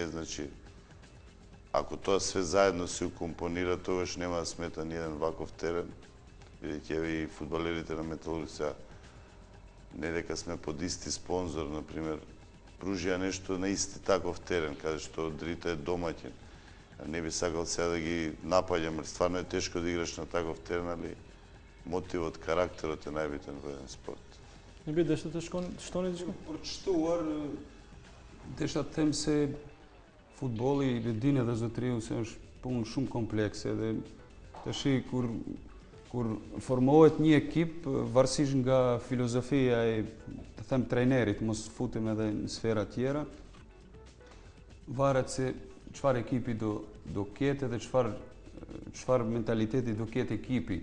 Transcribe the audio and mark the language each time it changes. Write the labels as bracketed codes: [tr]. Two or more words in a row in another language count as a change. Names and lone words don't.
[mk] Значи, ако тоа све заедно се укомпонира, тогаш нема да смета ни еден ваков терен, бидејќи еве и фудбалерите на Металург сега, не дека сме под исти спонзор, например, пружија нешто на исти таков терен, каде што Дрита е домаќин. Не би сакал сега да ги напаѓам, стварно е тешко да играш на таков терен, али мотивот, карактерот е најбитен во еден спорт. Не би [sq] дешто të shtoni diçka? Për të shtuar, desha të them se futbolli i dinë edhe zotriu se është punë shumë komplekse dhe tash kur formohet një ekip, varësisht nga filozofia e të them trajnerit, mos futem edhe në sfera tjera, varet se çfarë ekipi do ketë dhe çfarë mentaliteti do ketë ekipi.